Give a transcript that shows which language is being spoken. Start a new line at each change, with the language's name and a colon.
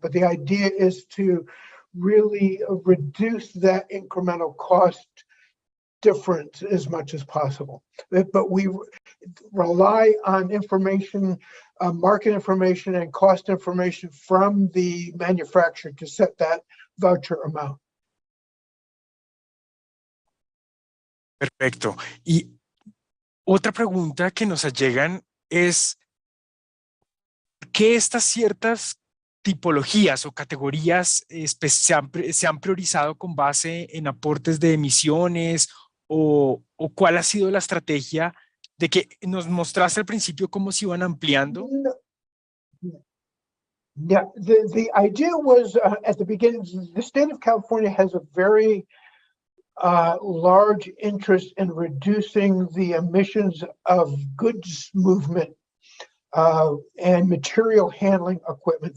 English: But the idea is to really reduce that incremental cost difference as much as possible. But we rely on information, market information and cost information from the manufacturer to set that voucher amount.
Spanish: Perfecto. Y otra pregunta que nos llegan es, ¿por qué estas ciertas tipologías o categorías se han priorizado con base en aportes de emisiones o cuál ha sido la estrategia de que nos mostraste al principio cómo se iban ampliando?
English: Yeah, the idea was at the beginning, the state of California has a very large interest in reducing the emissions of goods movement and material handling equipment.